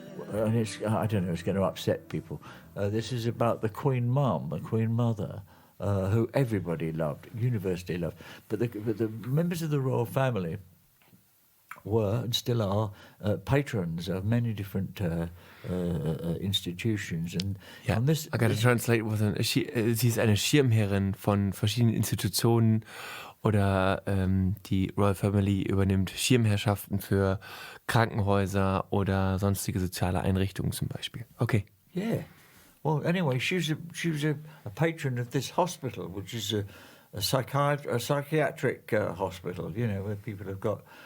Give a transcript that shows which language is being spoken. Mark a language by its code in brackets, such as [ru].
[en] And I don't know, it's going to upset people. This is about the Queen Mum, the Queen Mother, who everybody loved, universally loved. But the members of the royal family were and still are patrons of many different institutions. And [de] Ja, [en] on this, I gotta translate with [de] sie ist eine Schirmherrin von verschiedenen Institutionen oder die Royal Family übernimmt Schirmherrschaften für Krankenhäuser oder sonstige soziale Einrichtungen zum Beispiel. Okay. Yeah. [en] Well, anyway, she was a patron of this hospital, which is a psychiatric hospital, where people have got.